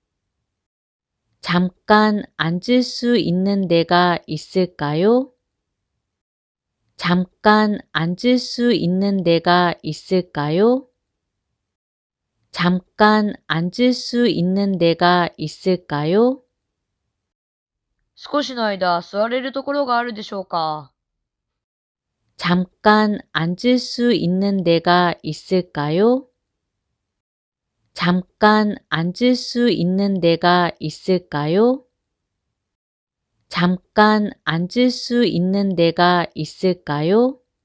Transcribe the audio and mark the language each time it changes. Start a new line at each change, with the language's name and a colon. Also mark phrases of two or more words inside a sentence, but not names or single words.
Korean: 잠깐 앉을 수 있는 데가 있을까요? 잠깐 앉을 수 있는 데가 있을까요? 잠깐 앉을 수 있는 데가 있을까요?
Japanese: 少しの間座れるところがあるでしょうか。
Korean: 잠깐 앉을 수 있는 데가 있을까요? 잠깐 앉을 수 있는 데가 있을까요? 잠깐 앉을 수 있는 데가 있을까요?